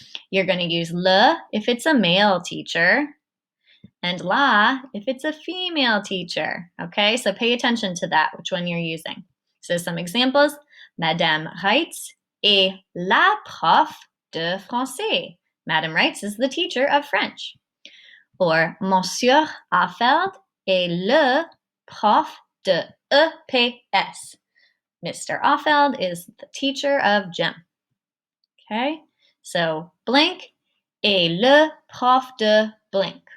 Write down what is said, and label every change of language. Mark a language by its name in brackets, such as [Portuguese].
[English] You're going to use le if it's a male teacher, and la if it's a female teacher, okay? So pay attention to that, which one you're using. So some examples, [French] Madame Reitz est la prof de français. [English] Madame Reitz is the teacher of French. [French] Or Monsieur Affeld est le prof de EPS. [English] Mr. Affeld is the teacher of gym. Okay, so blank [French] est le prof de [English] blank.